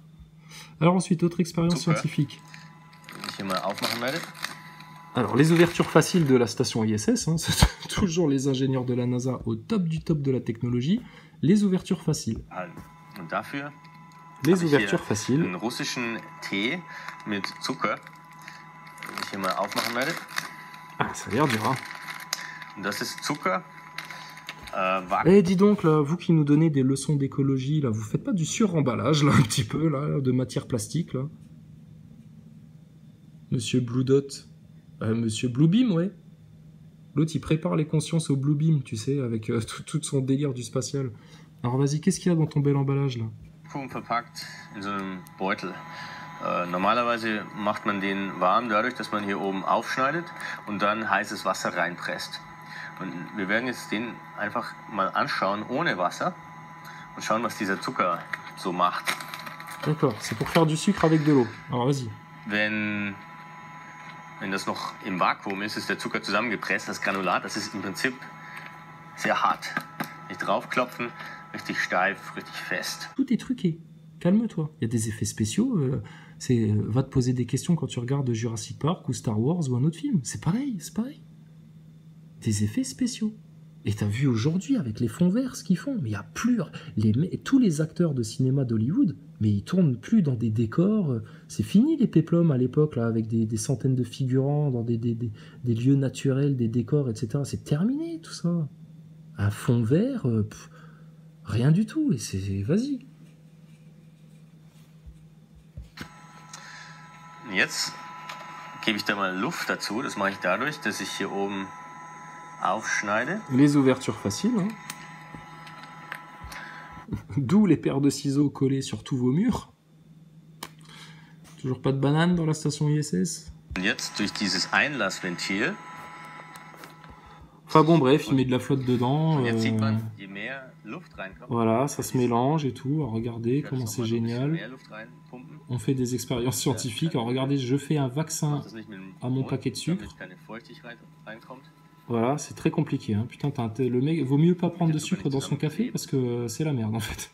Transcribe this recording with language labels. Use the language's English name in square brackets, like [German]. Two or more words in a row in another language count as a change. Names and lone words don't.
[French] Alors ensuite, autre expérience scientifique. Alors, les ouvertures faciles de la station ISS, hein, c'est toujours les ingénieurs de la NASA au top du top de la technologie. Les ouvertures faciles. Les ouvertures faciles. [German] Einen russischen Tee mit Zucker, den ich hier mal aufmachen werde. [French] Ah, ça a l'air dur, hein. [German] Das ist Zucker [French] Eh, dis donc, là, vous qui nous donnez des leçons d'écologie, là, vous faites pas du suremballage, là, un petit peu, là, de matière plastique, là? Monsieur Blue Dot. Monsieur Bluebeam, ouais. L'autre, il prépare les consciences au Bluebeam, tu sais, avec tout son délire du spatial. Alors, vas-y, qu'est-ce qu'il y a dans ton bel emballage, là? [German] Verpackt in so einem Beutel. Normalerweise macht man den warm dadurch, dass man hier oben aufschneidet und dann heißes Wasser reinpresst. Und wir werden jetzt den einfach mal anschauen ohne Wasser und schauen, was dieser Zucker so macht. [French] D'accord, c'est pour faire du sucre avec de l'eau. Alors, vas-y. [German] Wenn das noch im Vakuum ist, ist der Zucker zusammengepresst. Das Granulat, das ist im Prinzip sehr hart. Nicht draufklopfen, richtig steif, richtig fest. [French] Tout est truqué. Calme-toi. Il y a des effets spéciaux. Va te poser des questions quand tu regardes Jurassic Park ou Star Wars ou un autre film. C'est pareil, c'est pareil. Des effets spéciaux. Et t'as vu aujourd'hui avec les fonds verts ce qu'ils font. Mais il y a plus... tous les acteurs de cinéma d'Hollywood, mais ils tournent plus dans des décors. C'est fini les péplums à l'époque, là, avec des centaines de figurants dans des lieux naturels, des décors, etc. C'est terminé tout ça. Un fond vert, rien du tout. Et c'est... Vas-y. [German] Jetzt gebe ich da mal Luft dazu. Das mache ich dadurch, dass ich hier oben aufschneide. [French] Les ouvertures faciles, hein. D'où les paires de ciseaux collés sur tous vos murs. Toujours pas de banane dans la station ISS. [German] Und jetzt durch dieses Einlassventil. [French] Enfin bon, bref, il met de la flotte dedans. [German] Jetzt sieht man, je mehr Luft reinkommt. [French] Voilà, ça se mélange et tout. Alors, regardez comment c'est génial. On fait des expériences scientifiques. Alors regardez, je fais un vaccin à mon paquet de sucre. Voilà, c'est très compliqué. Hein. Putain, le mec, vaut mieux pas prendre de sucre dans son café parce que c'est la merde en fait.